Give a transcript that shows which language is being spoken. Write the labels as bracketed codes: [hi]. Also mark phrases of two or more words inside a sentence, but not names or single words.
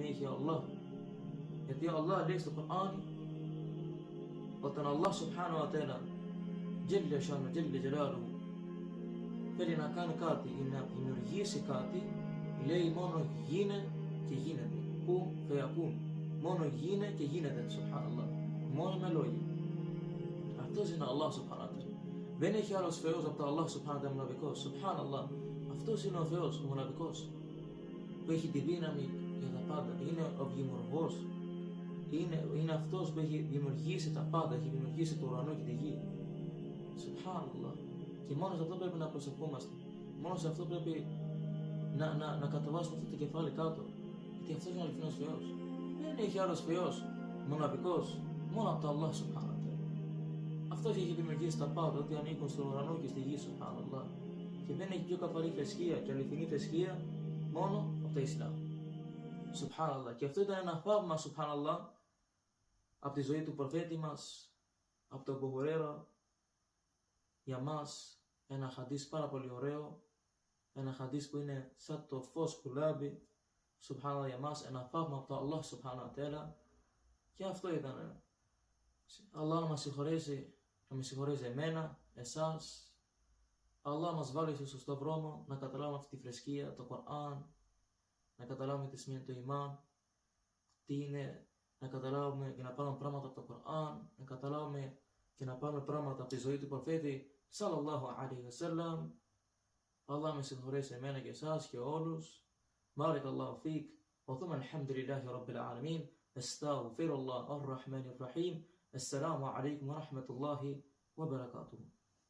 [el] ο Allah. Γιατί ο Allah λέει στο Κοράνι, όταν [ar] الله سبحانه وتعالى جل شأنه جل جلاله [el] θέλει να κάνει κάτι ή να δημιουργήσει κάτι, λέει μόνο γίνε και γίνεται. Που φεακούν. Μόνο γίνε και γίνεται, subhanallah. Μόνο με λόγια. Αυτός είναι [ar] الله سبحانه وتعالى. [el] Δεν έχει άλλος Θεός από το [ar] الله سبحانه وتعالى [el] μοναδικός. Subhanallah. Αυτός είναι ο Θεός, ο μοναδικός, που έχει τη δύναμη για τα πάντα. Είναι ο δημιουργός. Είναι αυτός που έχει δημιουργήσει τα πάντα. Έχει δημιουργήσει το ουρανό και τη γη. Subhanallah. Και μόνο σε αυτό πρέπει να προσευχόμαστε. Μόνο σε αυτό πρέπει να κατεβάσουμε αυτό το κεφάλι κάτω. Γιατί αυτός είναι ο αληθινός Θεός. Δεν έχει άλλος Θεός μοναδικός, μόνο από το [ar] الله سبحانه وتعالى. [el] Αυτός έχει δημιουργήσει τα πάντα, ό,τι ανήκουν στον ουρανό και στη γη, subhanallah. Και δεν έχει πιο καθαρή θρησκεία και αληθινή θρησκεία μόνο από το Ισλάμ. Subhanallah. Και αυτό ήταν ένα θαύμα, subhanallah, από τη ζωή του προφέτη μας, από τον Αμπού Χουρέιρα, για μας ένα χαντίς πάρα πολύ ωραίο, ένα χαντίς που είναι σαν το φως που λάμπει, subhanallah, για μας ένα θαύμα από το [ar] الله سبحانه وتعالى. [el] Και αυτό ήταν. Allah να μας συγχωρέσει, να με συγχωρέσει εμένα, εσάς. Allah μας βάλει στο σωστό δρόμο, να καταλάβουμε αυτή τη θρησκεία, το Κοράν, να καταλάβουμε τι σημαίνει το Ιμάν, τι είναι, να καταλάβουμε και να πάρουμε πράγματα από το Κοράν, να καταλάβουμε και να πάρουμε πράγματα από τη ζωή του προφέτη [ar] صلى الله عليه وسلم. [el] Allah με συγχωρέσει εμένα και εσάς και όλους. [ar] بارك الله فيك. وثم الحمد لله رب العالمين أستغفر الله الرحمن الرحيم. السلام عليكم ورحمة الله وبركاته.